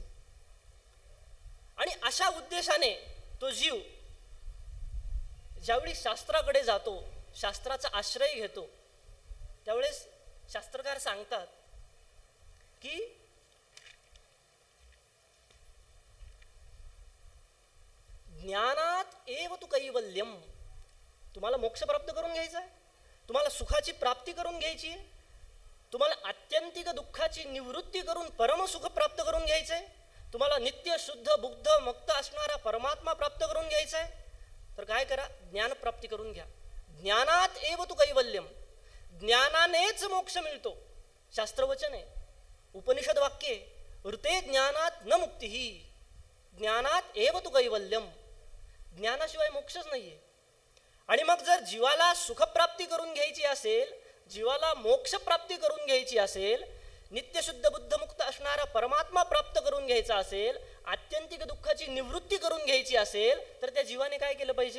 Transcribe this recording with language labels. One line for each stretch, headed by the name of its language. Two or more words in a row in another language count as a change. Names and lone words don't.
Marathi: आणि अशा उद्देशाने तो जीव ज्यावेळी शास्त्राकडे जातो, शास्त्राचा आश्रय घेतो, त्यावेळेस शास्त्रकार सांगतात की
Sanskrit: ज्ञानात एव तु कैवल्यम.
Marathi: तुम्हाला मोक्ष प्राप्त करून घ्यायचा आहे, तुम्हाला सुखाची प्राप्ती करून घ्यायची आहे, तुम्हाला आत्यंतिक दुःखाची निवृत्ती करून परमसुख प्राप्त करून घ्यायचं आहे, तुम्हाला नित्य शुद्ध बुद्ध मुक्त असणारा परमात्मा प्राप्त करून घ्यायचा आहे, तर काय करा? ज्ञान प्राप्ती करून घ्या.
Sanskrit: ज्ञानात एव तु कैवल्यम.
Marathi: ज्ञानानेच मोक्ष मिळतो. शास्त्रवचन आहे, उपनिषद वाक्य आहे,
Sanskrit: ऋते ज्ञानात न मुक्तीही, ज्ञानात एव तु कैवल्यम.
Marathi: ज्ञानाशिवाय मोक्षच नाहीये. आणि मग जर जीवाला सुखप्राप्ती करून घ्यायची असेल, जीवाला मोक्ष प्राप्ती करून घ्यायची असेल, नित्यशुद्ध बुद्धमुक्त असणारा परमात्मा प्राप्त करून घ्यायचा असेल, आत्यंतिक दुःखाची निवृत्ती करून घ्यायची असेल, तर त्या जीवाने काय केलं पाहिजे?